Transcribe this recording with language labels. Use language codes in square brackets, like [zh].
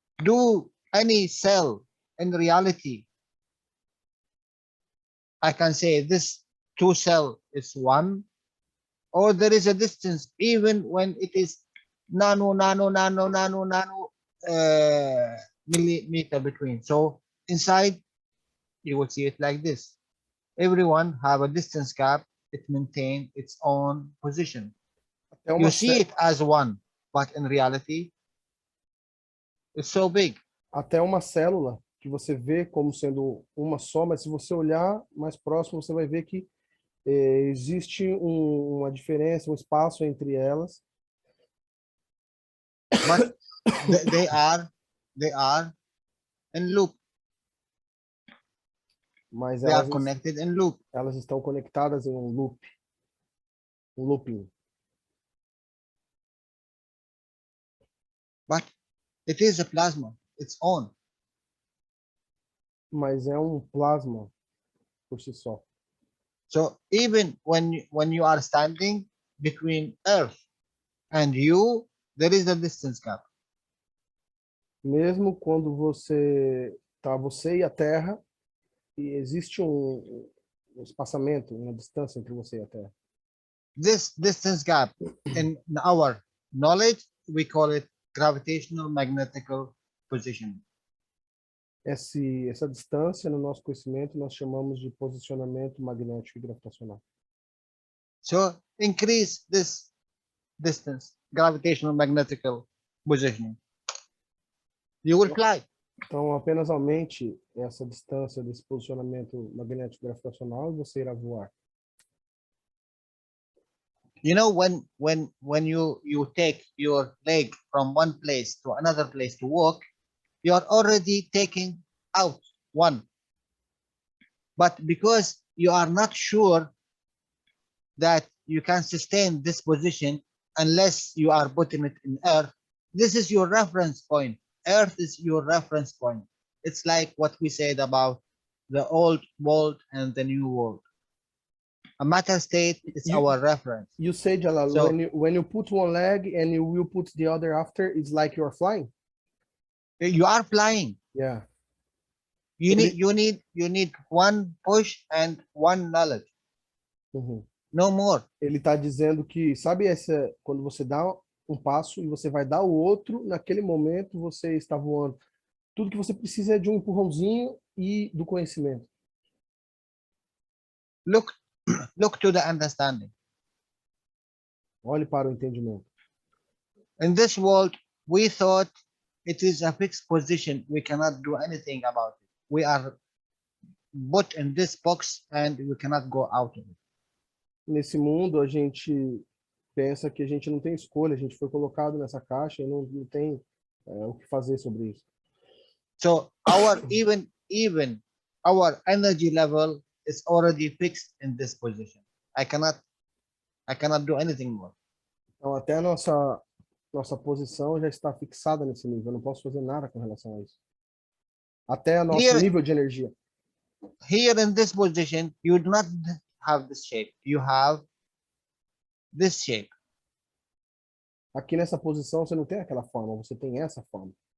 [en] Do any cell in reality, I can say this two cell is one, or there is a distance even when it is nano millimeter between. So inside, you will see it like this. Everyone have a distance gap. It maintain its own position. [pt] Até [en] You see it as one, but in reality, it's so big. [pt] Até uma célula que você vê como sendo uma só, mas se você olhar mais próximo, você vai ver que existe uma diferença, um espaço entre elas. [en] But they are in loop. [pt] Mas [en] They are connected in loop. [pt] elas estão conectadas em um looping. [en] But it is a plasma, its own. [pt] Mas é um plasma por si só. [en] So even when you are standing between Earth and you, there is a distance gap. [pt] Mesmo quando você e a Terra, e existe um espaçamento, uma distância entre você e a Terra. [en] This distance gap, in our knowledge, we call it gravitational magnetical position. [pt] Essa distância, no nosso conhecimento, nós chamamos de posicionamento magnético e gravitacional. [en] So increase this distance, gravitational magnetical positioning. You will fly. [pt] Então, apenas aumente essa distância desse posicionamento magnético gravitacional e você irá voar. [en] You know, when you take your leg from one place to another place to walk, you are already taking out one. But because you are not sure that you can sustain this position unless you are putting it in Earth, this is your reference point. Earth is your reference point. It's like what we said about the old world and the new world. A matter state is our reference. You say, Jalal, So, when you put one leg and you will put the other after, it's like you're flying? you are flying. Yeah. You need one push and one knowledge. Uhum. No more. [pt] Ele está dizendo que, sabe quando você dá um passo e você vai dar o outro, naquele momento você está voando. Tudo que você precisa é de um empurrãozinho e do conhecimento. [en] Look to the understanding. [pt] Olhe para o entendimento. [en] In this world, we thought it is a fixed position. We cannot do anything about it. We are put in this box and we cannot go out of it. [pt] Nesse mundo, a gente pensa que a gente não tem escolha, a gente foi colocado nessa caixa e não tem o que fazer sobre isso. [en] So even our energy level is already fixed in this position. I cannot do anything more. [pt] Então, até a nossa posição já está fixada nesse nível. Eu não posso fazer nada com relação a isso. Até o nosso nível de energia. [en] Here in this position, you do not have this shape. You have this shape. [pt] Aqui nessa posição você não tem aquela forma, você tem essa forma.